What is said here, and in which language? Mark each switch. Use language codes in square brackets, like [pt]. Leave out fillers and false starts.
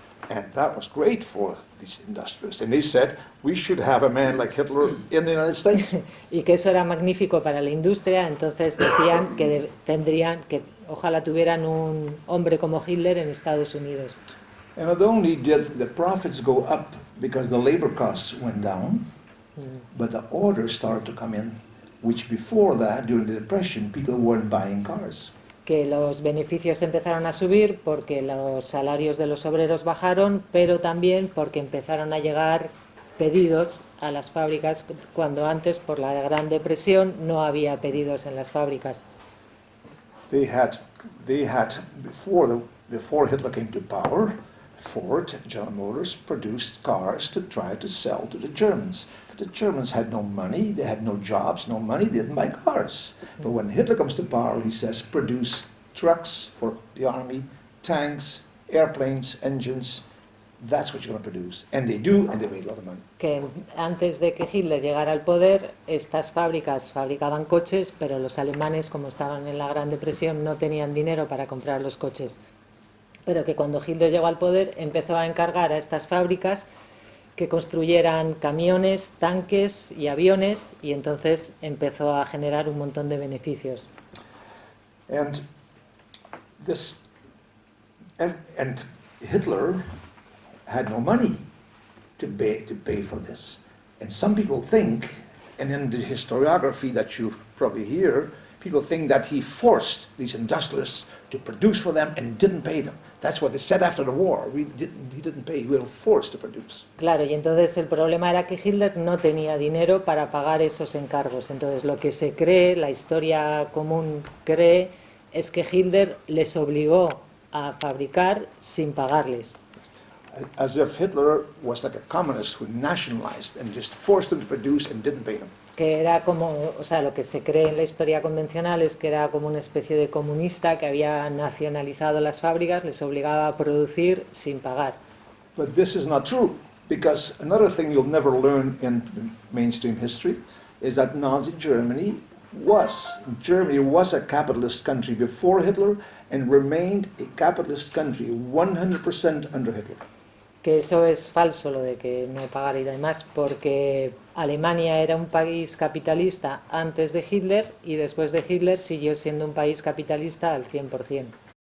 [en] And that was great for these industrialists. And they said, we should have a man like Hitler in the United States. [es] Y que eso era magnífico para la industria, entonces decían que tendrían que, ojalá tuvieran un hombre como Hitler en Estados Unidos. [en] And not only did the profits go up because the labor costs went down, but the orders started to come in, which before that, during the Depression, people weren't buying cars. [es] Que los beneficios empezaron a subir porque los salarios de los obreros bajaron, pero también porque empezaron a llegar pedidos a las fábricas cuando antes, por la Gran Depresión, no había pedidos en las fábricas. [en] They had before Hitler came to power, Ford, General Motors produced cars to try to sell to the Germans. But the Germans had no money, they had no jobs, no money, they didn't buy cars. But when Hitler comes to power, he says, produce trucks for the army, tanks, airplanes, engines. That's what you're going to produce. And they do, and they made a lot of money. [es] Que antes de que Hitler llegara al poder, estas fábricas fabricaban coches, pero los alemanes, como estaban en la Gran Depresión, no tenían dinero para comprar los coches. Pero que cuando Hitler llegó al poder empezó a encargar a estas fábricas que construyeran camiones, tanques y aviones, y entonces empezó a generar un montón de beneficios. [en] And Hitler had no money to pay for this. And some people think, and in the historiography that you probably hear, people think that he forced these industrialists to produce for them and didn't pay them. That's what they said after the war. He didn't pay. We were forced to produce. [es] Claro, y entonces el problema era que Hitler no tenía dinero para pagar esos encargos. Entonces lo que se cree, la historia común cree, es que Hitler les obligó a fabricar sin pagarles. [en] As if Hitler was like a communist who nationalized and just forced them to produce and didn't pay them. [es] Que era como, o sea, lo que se cree en la historia convencional es que era como una especie de comunista que había nacionalizado las fábricas, les obligaba a producir sin pagar. [en] But this is not true, because another thing you'll never learn in mainstream history is that Nazi Germany was a capitalist country before Hitler and remained a capitalist country 100% under Hitler. [es] Que eso es falso, lo de que no pagara y demás, porque Alemania era un país capitalista antes de Hitler y después de Hitler siguió siendo un país capitalista al 100%.